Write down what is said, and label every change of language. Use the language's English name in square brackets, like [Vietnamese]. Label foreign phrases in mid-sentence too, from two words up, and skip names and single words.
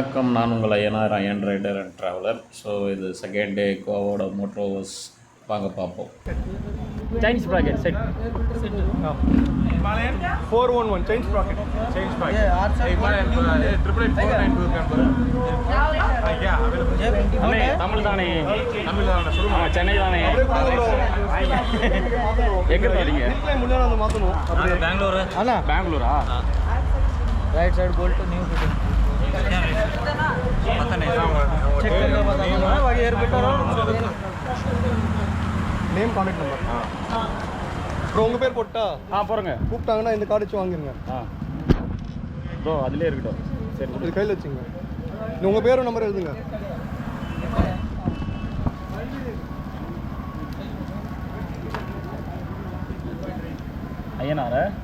[Tamil] நான் உங்கள் ஐயனார் [English] Iron Rider and Traveller. [Tamil] ஸோ இது [English] second day [Tamil] கோவாவோட மோட்டோவர்ஸ் வாங்க பார்ப்போம். [English] Chinese bracket set. 411 Chinese bracket. Chinese bracket. Yeah, R7 492 [Tamil] அண்ணே தமிழ் தானே? சொல்லுங்க. சென்னை தானே? எங்க வரீங்க? முன்னாடி வந்து மாத்தணும். பெங்களூர். அண்ணா பெங்களூரா? [English] right side bolt new fitting [Hindi] पता नहीं चेक करके बताऊंगा बाकी [English] air filter [Hindi] और [English] name contact number. [Tamil] ப்ரோ உங்கள் பேர் போட்டா போகிறேங்க. கூப்பிட்டாங்கன்னா இந்த கார்டு வச்சு வாங்கிருங்க. ப்ரோ அதிலே இருக்கட்டும். சரி இது கையில் வச்சுங்க. உங்கள் பேரும் நம்பர் எழுதுங்க. ஐயனார